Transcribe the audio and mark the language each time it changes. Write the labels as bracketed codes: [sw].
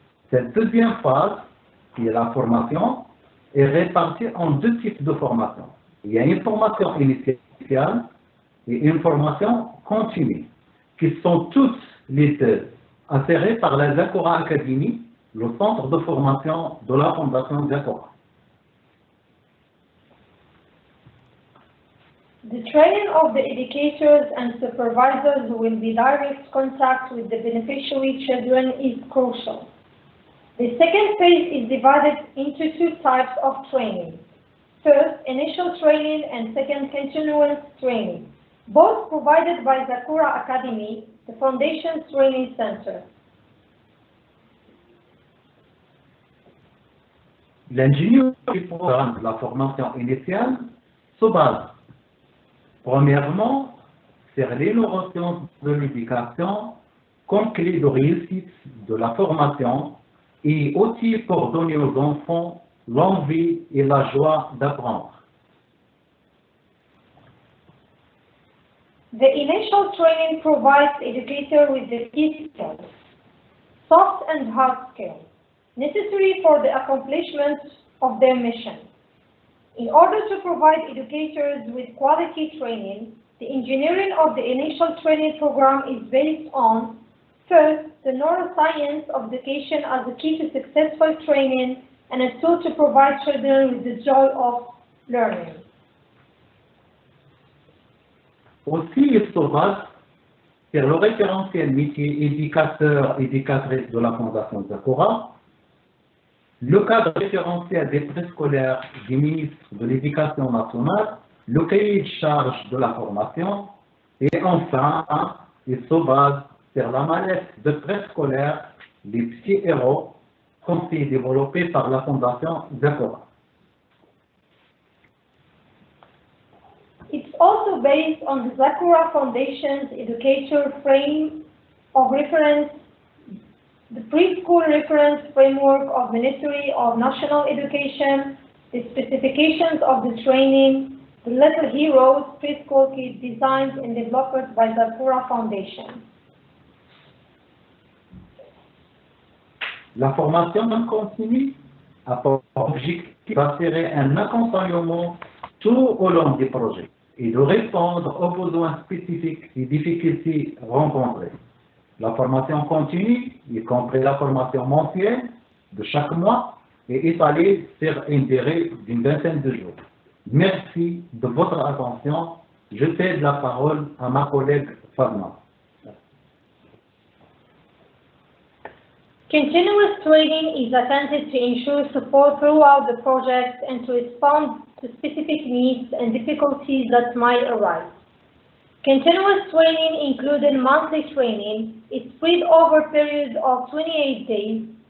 [fr] Cette deuxième phase, qui est la formation, est répartie en 2 types de formation. Il y a une formation initiale et une formation continue, qui sont toutes les 2 assurées par la Zakura Academy, le centre de formation de la Fondation Zakura. [en] The training of the educators and supervisors who will be direct contact with the beneficiary children is crucial. The second phase is divided into 2 types of training. First, initial training, and second, continuous training, both provided by Zakura Academy, the Foundation's Training Center. [fr] L'ingénieur du programme de la formation initiale se base premièrement sur les neurosciences de l'éducation comme clé de réussite de la formation et outil pour donner aux enfants l'envie et la joie d'apprendre. [en] The initial training provides educators with the key skills, soft and hard skills, necessary for the accomplishment of their mission. In order to provide educators with quality training, the engineering of the initial training program is based on, first, the neuroscience of education as a key to successful training and a tool to provide children with the joy of learning. [fr] Aussi, il se base sur le référentiel métier éducateur-éducatrice de la Fondation Zakura, le cadre référentiel des préscolaires du ministre de l'Éducation nationale, le cahier de charge de la formation, et enfin, il se base sur la mallette de préscolaires, les petits héros, conseillés développés par la Fondation Zakura. [en] It's also based on the Zakura Foundation's educator frame of reference, the preschool reference framework of Ministry of National Education, the specifications of the training, the Little Heroes preschool kit designed and developed by the Zakura Foundation. [fr] La formation continue a pour objectif d'assurer un accompagnement tout au long du projet et de répondre aux besoins spécifiques et difficultés rencontrées. La formation continue, y compris la formation mensuelle de chaque mois, est étalée sur une durée d'une vingtaine de jours. Merci de votre attention. Je cède la parole à ma collègue Fadma. [en] Continuous training is intended to ensure support throughout the project and to respond to specific needs and difficulties that might arise. Continuous training, including monthly training, is spread over a period of 28 days.